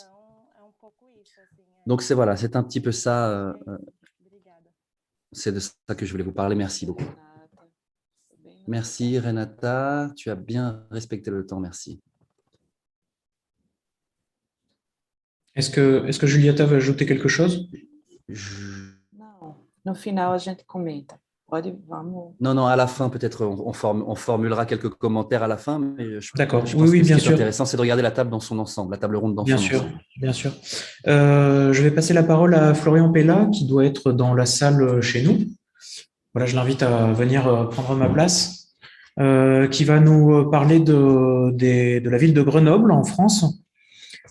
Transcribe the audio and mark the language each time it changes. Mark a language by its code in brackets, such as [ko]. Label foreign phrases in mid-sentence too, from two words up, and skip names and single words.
[fr] Donc, c'est un petit peu ça. C'est de ça que je voulais vous parler. Merci beaucoup. Merci, Renata. Tu as bien respecté le temps. Merci. Est-ce que Julieta veut ajouter quelque chose? [pt] Não, no final a gente comenta. Vamos. [fr] Non, à la fin, peut-être on formulera quelques commentaires à la fin. D'accord, je pense oui, que bien ce qui est sûr. intéressant, c'est de regarder la table dans son ensemble, la table ronde dans son ensemble. Bien sûr. Je vais passer la parole à Florian Pella, qui doit être dans la salle chez nous. Voilà, je l'invite à venir prendre ma place, qui va nous parler de la ville de Grenoble, en France.